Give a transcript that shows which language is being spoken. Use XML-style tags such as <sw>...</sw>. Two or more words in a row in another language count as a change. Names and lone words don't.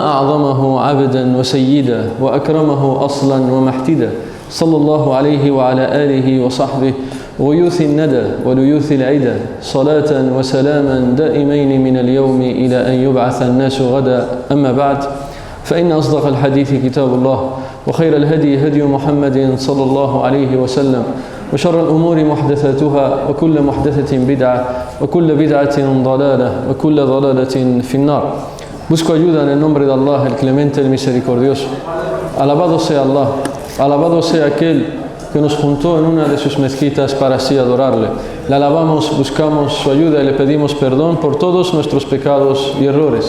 <ar>أعظمه عبدا وسيدا وأكرمه أصلا ومحتدا صلى الله عليه وعلى آله وصحبه غيوث الندى وليوث العدى صلاة وسلاما دائمين من اليوم إلى أن يبعث الناس غدا أما بعد فإن أصدق الحديث كتاب الله وخير الهدي هدي محمد صلى الله عليه وسلم وشر الأمور محدثاتها وكل محدثة بدعة وكل بدعة ضلالة وكل ضلالة في النار.</ar> <es>Busco ayuda en el nombre de Allah, el clemente, el misericordioso. Alabado sea Allah, alabado sea aquel que nos juntó en una de sus mezquitas para así adorarle. Le alabamos, buscamos su ayuda y le pedimos perdón por todos nuestros pecados y errores.</es>